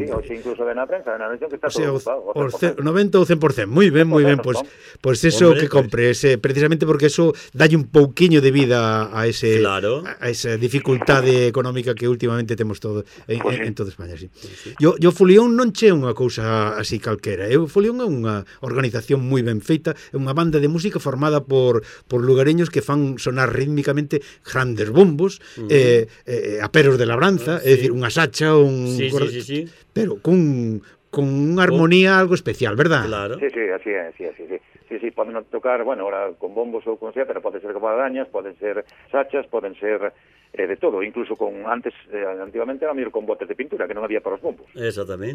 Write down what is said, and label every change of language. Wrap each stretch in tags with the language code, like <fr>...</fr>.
<es>Está, sí, o si incluso ven a prensa, ven a mención que está, o sea, todo ocupado. O sea, 90 o 100%. Muy bien, muy bien. Pues, pues eso, hombre, que compres. Pues, precisamente porque eso da</es> <gl>un pouquiño</gl> <es>de vida a ese, claro, a esa dificultad económica que últimamente tenemos todo, en toda España. Sí.</es> <gl>Yo Folión non che unha cousa así calquera. Eu Folión é unha organización moi ben feita, é unha banda de música formada por lugareños que fan sonar rítmicamente grandes bombos, aperos de labranza, é dicir, unha sacha, un...</gl> <es>Sí, cuarto, sí, sí, sí. Pero</es> <gl>cun...</gl> <es>con una armonía algo especial, ¿verdad? Claro. Sí, sí, así es, sí, así, sí. Sí, sí, pueden tocar, bueno, ahora con bombos o con sea, pero pueden ser guadañas, pueden ser sachas, pueden ser de todo. Incluso con antes, antiguamente, era mejor con botes de pintura, que no había para los bombos. Exactamente.</es>